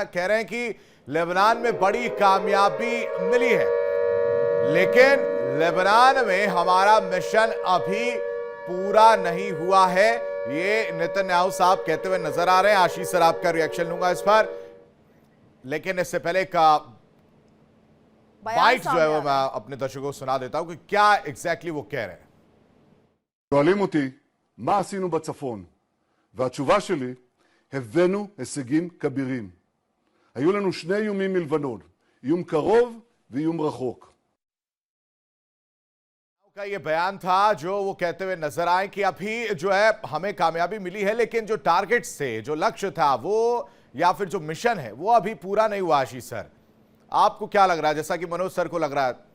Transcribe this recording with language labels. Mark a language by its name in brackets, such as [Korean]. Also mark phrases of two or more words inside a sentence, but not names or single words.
[Hindi] कह रहे हैं कि लेबनान में बड़ी कामयाबी मिली है, लेकिन लेबनान में हमारा मिशन अभी पूरा नहीं हुआ है। ये नेतन्याहू साहब कहते हुए नजर आ रहे हैं। आशीष सर, आपका रिएक्शन लूंगा इस पर, लेकिन इससे पहले का बाइट जो है वो मैं अपने दर्शकों को सुना देता हूं कि क्या एग्जैक्टली वो कह रहे हैं। [Hebrew] שואלים אותי, מה עשינו בצפון? והתשובה שלי, הבאנו הישגים כבירים. היו לנו שני איומים מלבנון, איום קרוב ואיום רחוק. [Hindi] का ये बयान था जो वो कहते हुए नजर आए कि अभी जो है हमें कामयाबी मिली है, लेकिन जो टारगेट्स थे, जो लक्ष्य था वो, या फिर जो मिशन है वो अभी पूरा नहीं हुआ। आशीष सर, आपको क्या लग रहा है, जैसा कि मनोज सर को लग रहा है?